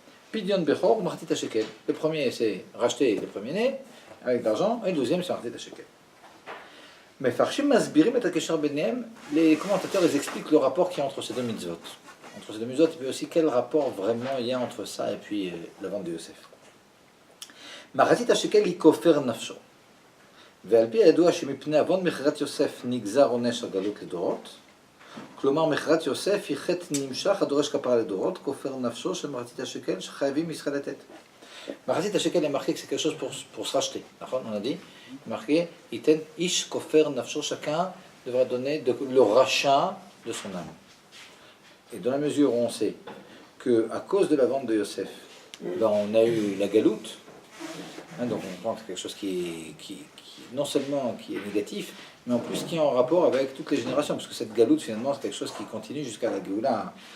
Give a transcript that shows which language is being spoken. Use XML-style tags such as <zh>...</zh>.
<fr>Pidion Bechor ou Machatit HaShekel. Le premier, c'est racheter les premiers-nés avec de l'argent, et le deuxième, c'est Machatit HaShekel. Mais Farshim Masbirim et Akesher Benem, les commentateurs ils expliquent le rapport qu'il y a entre ces deux mitzvot. Entre ces deux mitzvot, et puis aussi quel rapport vraiment il y a entre ça et puis la vente de Yosef. Machatit HaShekel, il kofer nafsho.</fr> <he>ועל פי הידוע שמפני עוון מכירת יוסף נגזר עונש הגלות לדורות, כלומר מכירת יוסף היא חטא נמשך הדורש כפרה לדורות, כופר נפשו של מחצית השקל שחייבים ישראל לתת. מחצית השקל</he> <fr>est marqué que c'est quelque chose pour se racheter,</fr> <he>נכון?</he> <fr>On a dit, marqué,</fr> <he>ייתן איש כופר נפשו,</he> <fr>chacun devra donner le rachat de son âme. Et dans la mesure où on sait qu'à cause de la vente de Yosef, on a eu la galoute, donc on pense quelque chose qui non seulement qui est négatif, mais en plus qui est en rapport avec toutes les générations, parce que cette galoute finalement c'est quelque chose qui continue jusqu'à la Géoula.</fr>